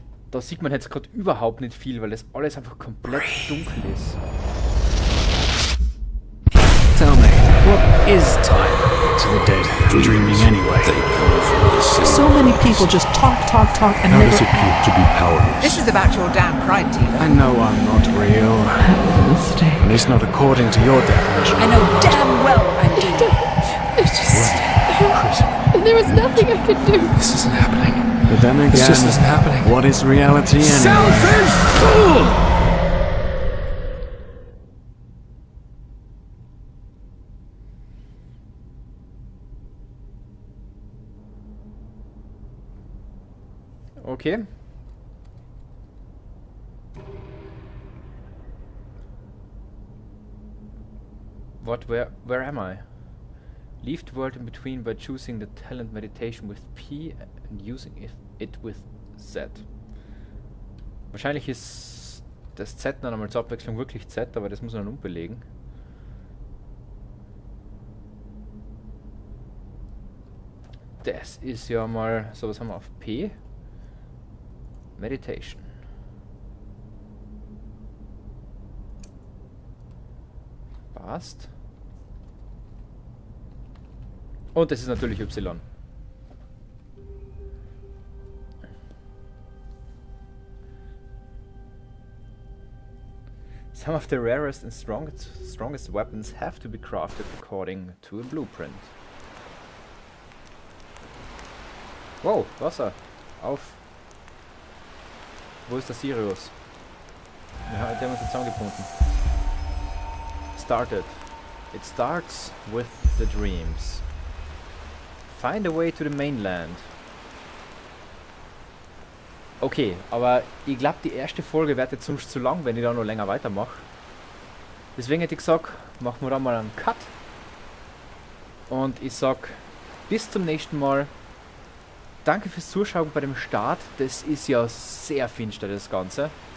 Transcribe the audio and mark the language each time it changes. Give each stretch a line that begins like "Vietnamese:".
German: Da sieht man jetzt gerade überhaupt nicht viel, weil das alles einfach komplett dunkel ist.
English: Tell me, what is time to the dead dreaming anyway? So many people just talk and How never... does it feel to be powerless? This is about your damn pride, Tina. I know I'm not real. At least not according to your definition. I know damn well I'm doing. It's just... There was nothing I could do. This isn't happening. But then again, This just isn't happening. what is reality anyway? Selfish fool! Okay. Where am I? Leave the world in between by choosing the talent meditation with P and using it with Z.
German: Wahrscheinlich ist das Z dann einmal zur Abwechslung wirklich Z, aber das muss man dann umbelegen. Das ist ja mal, so was haben wir auf P? Meditation. Passt. Und das ist natürlich Y.
English: Some of the rarest and strongest weapons have to be crafted according to a blueprint.
German: Wow, Wasser. Auf. Wo ist der Sirius? Ja, der haben uns jetzt zusammengebunden.
English: Started. It starts with the dreams. Find a way to the mainland.
German: Okay, aber ich glaube, die erste Folge wird jetzt sonst zu lang, wenn ich da noch länger weitermache. Deswegen hätte ich gesagt, machen wir da mal einen Cut. Und ich sag bis zum nächsten Mal. Danke fürs Zuschauen bei dem Start. Das ist ja sehr finster, das Ganze.